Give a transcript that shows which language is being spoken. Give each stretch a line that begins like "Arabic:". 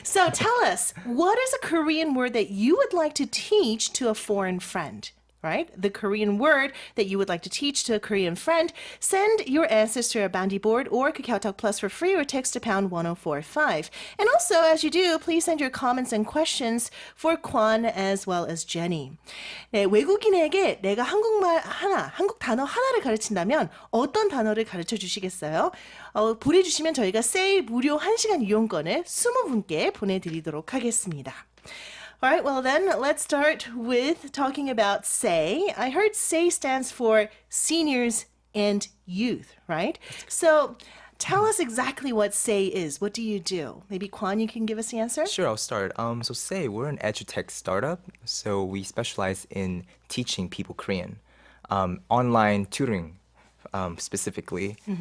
English: So tell us, what is a Korean word that you would like to teach to a foreign friend? Right? The Korean word that you would like to teach to a Korean friend. Send your answers to our bandi board or KakaoTalk Plus for free or text to pound 1045. And also, as you do, please send your comments and questions for Quan as well as Jenny.
Korean: 네, 외국인에게 내가 한국말 하나, 한국 단어 하나를 가르친다면 어떤 단어를 가르쳐 주시겠어요? 보내주시면 저희가 세일 무료 1시간 이용권을 20분께 보내드리도록 하겠습니다.
English: All right, well then, let's start with talking about Say. I heard Say stands for seniors and youth, right? So tell us exactly what Say is. What do you do? Maybe Quan, you can give us the answer? Sure, I'll start. So Say, we're an edutech startup, so we specialize in teaching people Korean, online tutoring. Specifically.